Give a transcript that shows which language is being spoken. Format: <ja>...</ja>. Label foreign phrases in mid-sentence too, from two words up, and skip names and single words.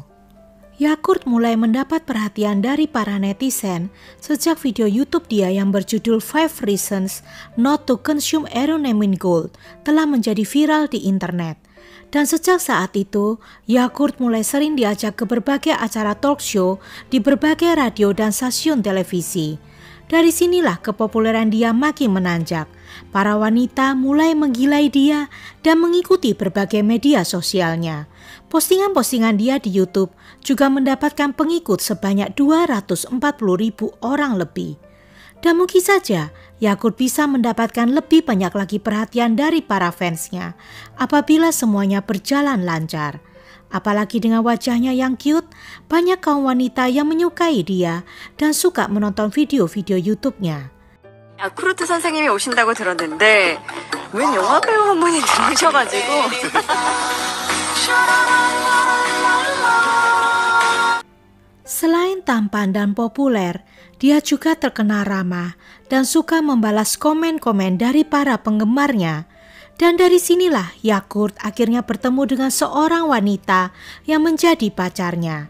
<id>Yakult mulai mendapat perhatian dari para netizen sejak video YouTube dia yang berjudul 5 Reasons Not to Consume Aeronamin Gold telah menjadi viral di internet. Dan sejak saat itu, Yakult mulai sering diajak ke berbagai acara</id> <en>talk show</en> <id>di berbagai radio dan stasiun televisi. Dari sinilah kepopuleran dia makin menanjak. Para wanita mulai menggilai dia dan mengikuti berbagai media sosialnya. Postingan-postingan dia di YouTube juga mendapatkan pengikut sebanyak 240.000 orang lebih. Dan mungkin saja Yakult bisa mendapatkan lebih banyak lagi perhatian dari para fansnya apabila semuanya berjalan lancar. Apalagi dengan wajahnya yang cute, banyak kaum wanita yang menyukai dia dan suka menonton video-video YouTube-nya.</id> <ko>야쿠르트 선생님이 오신다고 들었는데 웬 영화배우 한 분이 들어오셔가지고</ko> <id>Selain tampan dan populer, dia juga terkenal ramah dan suka membalas komen-komen dari para penggemarnya. Dan dari sinilah Yakult akhirnya bertemu dengan seorang wanita yang menjadi pacarnya.</id>